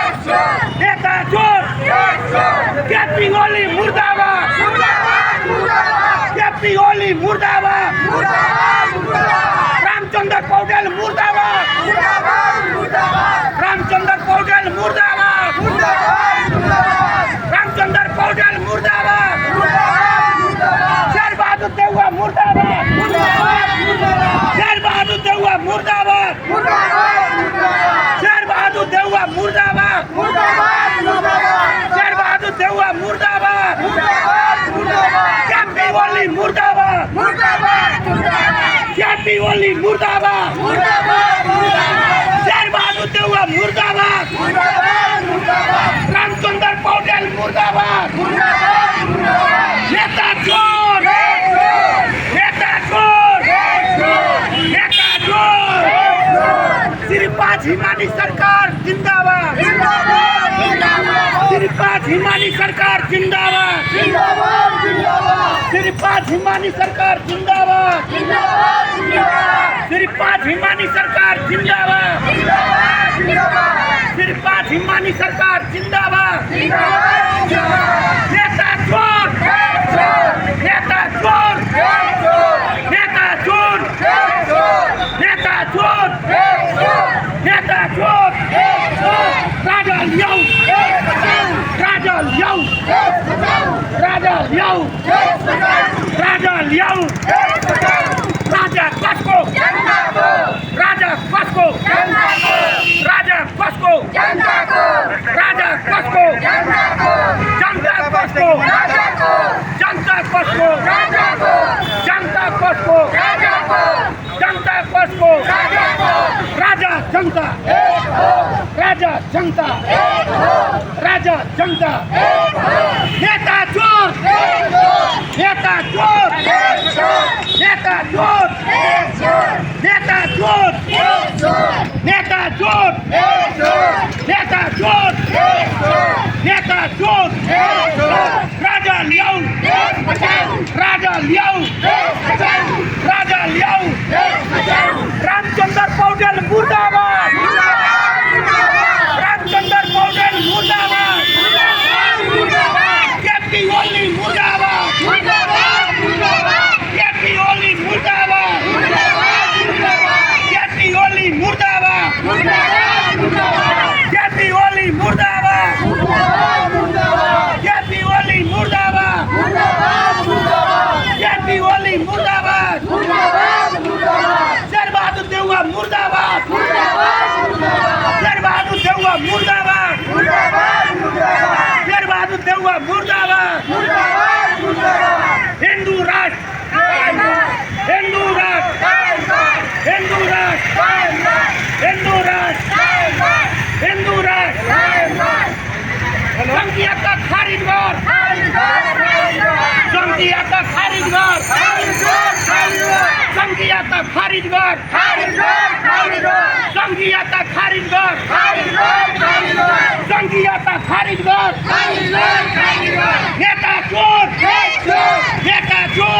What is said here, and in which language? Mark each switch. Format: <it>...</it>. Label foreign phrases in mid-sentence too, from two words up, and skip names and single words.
<ne>नेता चोर केपी ओली मुर्दाबाद, केपी ओली मुर्दाबाद, रामचंद्र पौडेल मुर्दाबाद, रामचंद्र पौडेल मुर्दाबाद, रामचंद्र पौडेल मुर्दाबाद, शेर बहादुर देउवा मुर्दाबाद, शेर बहादुर देउवा मुर्दाबाद, शेर बहादुर देउवा मुर्दाबाद, शेर बहादुर देउवा मुर्दाबाद, केपी ओली मुर्दाबाद, केपी ओली मुर्दाबाद, शेर बहादुर देउवा मुर्दाबाद, रामचंद्र पौडेल मुर्दाबाद, नेता चोर, नेता चोर, नेता चोर, श्रीपाद हिमानी सरकार जिंदाबाद, श्रीपाद हिमानी सरकार जिंदाबाद, श्रीपाद हिमानी सरकार जिंदाबाद, श्रीपाद हिमानी सरकार जिंदाबाद, श्रीपाद हिमानी सरकार जिंदाबाद, नेता चोर, नेता चोर, नेता चोर, नेता चोर, नेता चोर, राजा लियाओ, राजा लियाओ, राजा लियाओ, राजा लियाओ, राजा कस्को, राजा कस्को, राजा कस्को, राजा कस्को, जनता कस्को, जनता कस्को, जनता कस्को, जनता कस्को, राजा जनता, राजा जनता, राजा जनता, नेता चोर, नेता चोर, नेता चोर, नेता चोर, नेता चोर, नेता चोर, नेता चोर, राजा लियाओ, राजा लियाओ, राजा लियाओ, रामचंद्र पौडेल मुर्दाबाद, रामचंद्र पौडेल मुर्दाबाद, केपी ओली मुर्दाबाद, केपी ओली मुर्दाबाद, केपी ओली मुर्दाबाद, केपी ओली मुर्दाबाद, केपी ओली मुर्दाबाद, केपी ओली मुर्दाबाद, शेर बहादुर देउवा मुर्दाबाद, शेर बहादुर देउवा मुर्दाबाद, शेर बहादुर देउवा मुर्दाबाद, हिंदू राष्ट्र, हिंदू राष्ट्र, हिंदू राष्ट्र, हिंदू राष्ट्र, हिंदू राष्ट्र, संघीयता का खारिज कर, संघीयता का खारिज कर, संघीयता खारिज कर, संघीयता खारिज कर, संघीयता खारिज कर, नेता चोर, नेता चोर,</ne>